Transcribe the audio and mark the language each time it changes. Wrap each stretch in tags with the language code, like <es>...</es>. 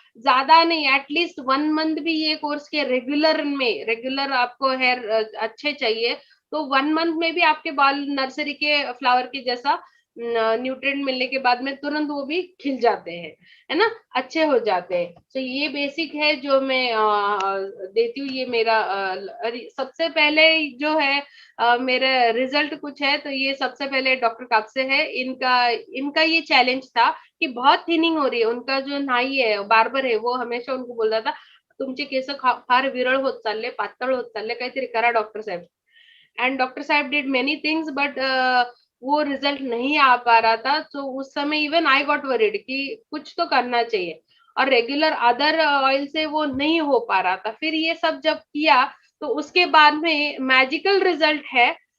<hi>ज्यादा नहीं, at least 1 month भी ये कोर्स के रेगुलर में, रेगुलर आपको हेयर अच्छे चाहिए तो 1 मंथ में भी आपके बाल नर्सरी के फ्लावर के जैसा न्यूट्रिएंट मिलने के बाद में तुरंत वो भी खिल जाते हैं, है ना, अच्छे हो जाते हैं। तो ये बेसिक है जो मैं देती हूँ। ये मेरा सबसे पहले जो है मेरा रिजल्ट कुछ है तो ये सबसे पहले डॉक्टर कापसे है, इनका इनका ये चैलेंज था कि बहुत थिनिंग हो रही है। उनका जो नाई है, बार्बर है, वो हमेशा उनको बोलता था</hi> <mr>तुमचे केस फार विरळ होत चालले, पातळ होत चालले, काहीतरी करा doctor Saheb.</mr> <en>and doctor साहब did many things but</en> <hi>वो रिजल्ट नहीं आ पा रहा था। तो उस समय</hi> <en>even I got worried</en> <hi>कि कुछ तो करना चाहिए, और रेगुलर अदर ऑयल से वो नहीं हो पा रहा था। फिर ये सब जब किया तो उसके बाद में मैजिकल रिजल्ट है।</hi>